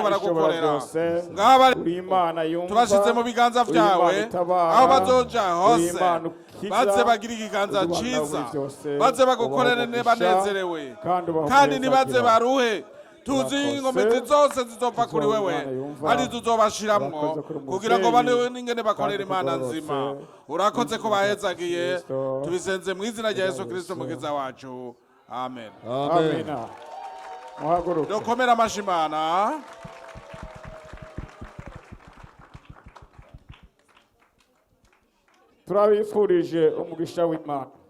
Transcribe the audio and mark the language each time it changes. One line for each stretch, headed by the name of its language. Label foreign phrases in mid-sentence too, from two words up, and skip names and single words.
Rundi: baragukorera ngaba tubashize mu biganza vyawe aho bazoja hose baze bagira ikiganza ciza baze bagukorere banezerewe kandi nibaze baruhe tuzi ingomezi zose zizopfa kuri wewe ari tuzobashiramwo kugira ngo bane n'ingene bakorera Imana nzima urakoze ko bahezagiye tubisenze mu izina rya Yesu Kristo mukiza wacu amen amen muhaguruke dokomera amashimana turabifurije umugisha w'Imana